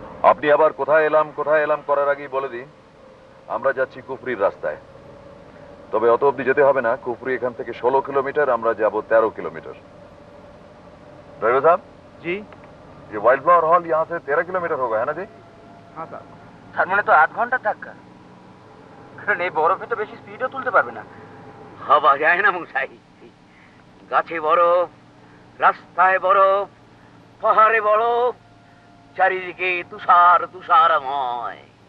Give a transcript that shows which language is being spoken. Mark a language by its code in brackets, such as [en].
[bn] আপনি আবার কোথায় এলাম করার আগেই বলে দিন, আমরা যাচ্ছি কুফরির রাস্তায়। তবে অত অব্দি যেতে হবে না, কুফরি এখান থেকে 16 किलोमीटर, আমরা যাব 13 किलोमीटर। [hi] ड्राइवर साहब जी, ये वाइल्ड फ्लावर हॉल यहाँ से 13 किलोमीटर होगा, है ना जी? हाँ স্যার। [bn] তার মানে তো 8 ঘন্টা ধাক্কা, কারণ এই বরফে তো বেশি স্পিডও তুলতে পারবে না। ভাবা যায় না মশাই, গাছে বরফ, রাস্তায় বরফ, পাহাড়ে বরফ, চারিদিকে তুষার তুষারময়।